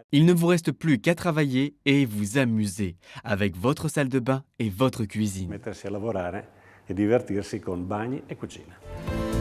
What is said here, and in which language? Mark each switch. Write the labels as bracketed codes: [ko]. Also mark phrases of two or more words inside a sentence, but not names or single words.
[fr] Il ne vous reste plus qu'à travailler et vous amuser avec votre salle de bain et votre cuisine. [it] mettersi a lavorare e divertirsi con bagni e cucina.